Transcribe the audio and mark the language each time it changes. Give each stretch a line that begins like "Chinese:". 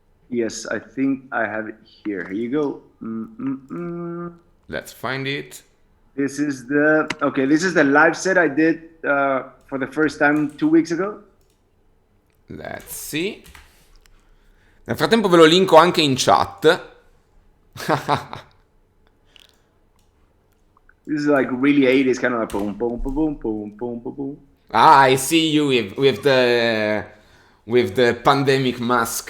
English: Yes, I think I have it here. Here you go. Let's find it. This is the live set I did for the first time 2 weeks ago. Let's see.
Italian: Nel frattempo ve lo linko anche in chat.
English: This is like really 80s, kind of like boom, boom, boom, boom, boom, boom, boom. Ah, I see you with the pandemic mask.